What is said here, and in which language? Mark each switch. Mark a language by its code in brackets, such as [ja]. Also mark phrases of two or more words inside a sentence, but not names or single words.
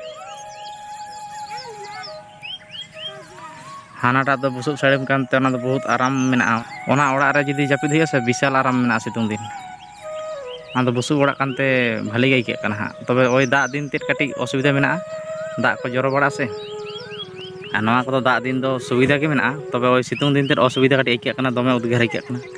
[sat] हानाटा दो बुसुब साड़ीम कानते ओना दो बहुत आराम मेना ओना ओड़ा रे जदी जापिद हुई से विशाल आराम मेना सितुंग दिन ना दो बुसुब ओड़ा कानते भले गे आइके कना तबे ओई दाग दिन ते कटी असुविधा मेना दाग को जरो बड़ा से नवा को दाग दिन दो सुविधा के मेना तबे ओई सितुंग दिन ते असुविधा कटी आइके कना दमे उद्गार आइके कना